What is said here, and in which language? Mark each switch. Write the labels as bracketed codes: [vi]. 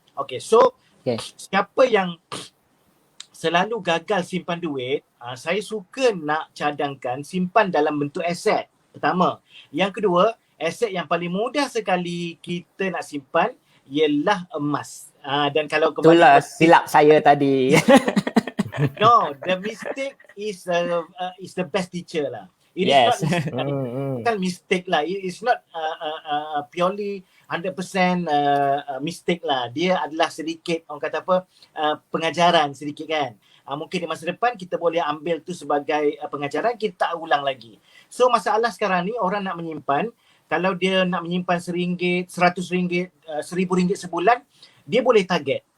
[ms] Okay, so siapa yang selalu gagal simpan duit, saya suka nak cadangkan simpan dalam bentuk aset. Pertama. Yang kedua, aset yang paling mudah sekali kita nak simpan ialah emas. Dan kalau kembali... Itulah silap saya tadi. [en] No, the mistake is the best teacher lah. It Yes. is not mistake lah. It is not purely 100% mistake lah. [ms] Dia adalah sedikit, orang kata apa, pengajaran sedikit kan. Mungkin di masa depan kita boleh ambil tu sebagai pengajaran, kita tak ulang lagi. So masalah sekarang ni orang nak menyimpan, kalau dia nak menyimpan RM1, RM100, RM1,000 sebulan, dia boleh target.